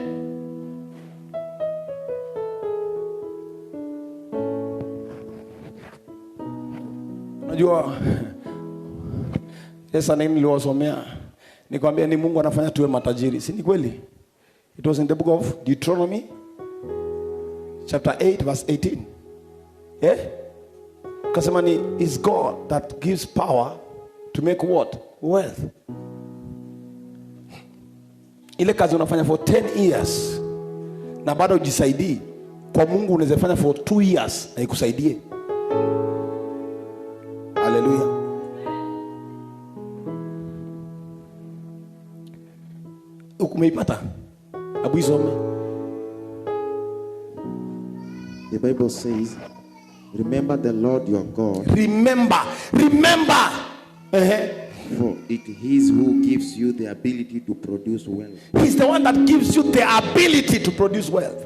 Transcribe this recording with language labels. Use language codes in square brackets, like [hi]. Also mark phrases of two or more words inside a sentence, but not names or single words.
[sw] Unajua Yesu niliwasomea nikwambia ni Mungu anafanya tuwe matajiri. Si ni kweli? [en] It was in the book of Deuteronomy chapter 8 verse 18. Yeah? [sw] Kasema ni [en] is God that gives power to make what? Wealth. [sw] Ile kazi unafanya [en] for 10 years [sw] na bado ujisaidii, kwa Mungu unaweza fanya [en] for 2 years [sw] na ikusaidie. Hallelujah. Umeipata? Abu isome. [en] The Bible says, remember the Lord your God. Remember. For it is who gives you the ability to produce wealth. He's the one that gives you the ability to produce wealth.